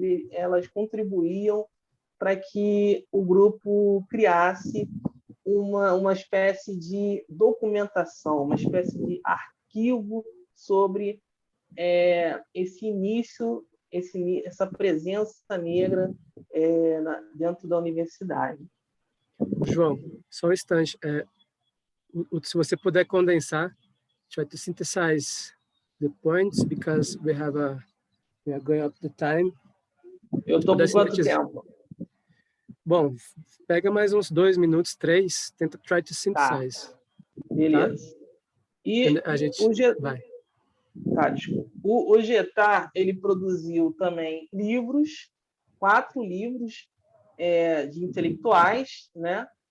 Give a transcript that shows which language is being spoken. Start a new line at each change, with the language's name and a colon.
Portuguese: elas contribuíam para que o grupo criasse uma espécie de documentação, uma espécie de arquivo sobre esse início, essa presença negra dentro da universidade. João, só um instante. Se você puder condensar,
English: try to synthesize the points, because we are going up the time.
Portuguese: Eu estou com quanto tempo? Bom, pega mais uns 2 minutos, 3, tenta
English: try to synthesize.
Portuguese: Tá. Beleza. Tá? E a gente vai. Tá, desculpa. O Getar, ele produziu também livros, 4 livros de intelectuais, né?